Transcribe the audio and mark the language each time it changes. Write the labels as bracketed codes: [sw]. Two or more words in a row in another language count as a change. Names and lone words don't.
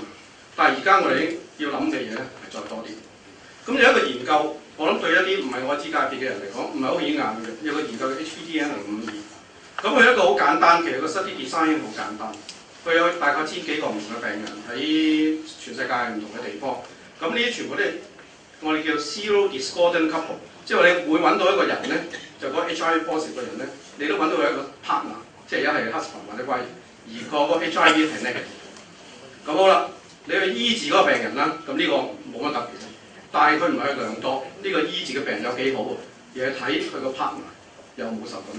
[yue] 但係而家我哋要諗嘅嘢咧係再多啲。咁有一個研究，我諗對一啲唔係愛滋界別嘅人嚟講，唔係好顯眼嘅。有個研究嘅 HPTN-052，咁佢一個好簡單，其實個 [en] study design [yue] 好簡單。佢有大概千幾個唔同嘅病人喺全世界唔同嘅地方。咁呢啲全部都係我哋叫 [en] zero discordant couple， [yue] 即係你會揾到一個人咧，就嗰個 [en] HIV positive [yue] 嘅人咧，你都揾到佢一個 partner， 即係一係 husband 或者 wife， 而個 HIV 係 negative。咁好啦，你去醫治嗰個病人啦，咁呢個冇乜特別，但係佢唔係去量度呢個醫治嘅病人有幾好，而係睇佢個 partner 有冇受感染。